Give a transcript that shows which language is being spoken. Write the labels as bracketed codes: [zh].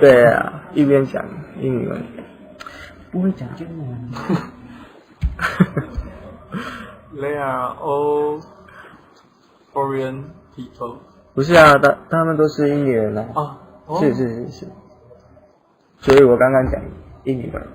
[zh] 对啊，一边讲英语文，不会讲中文。 [en] They are all foreign people. [zh] 不是啊，他们都是印尼人啊。哦，哦是，所以我刚刚讲印尼文。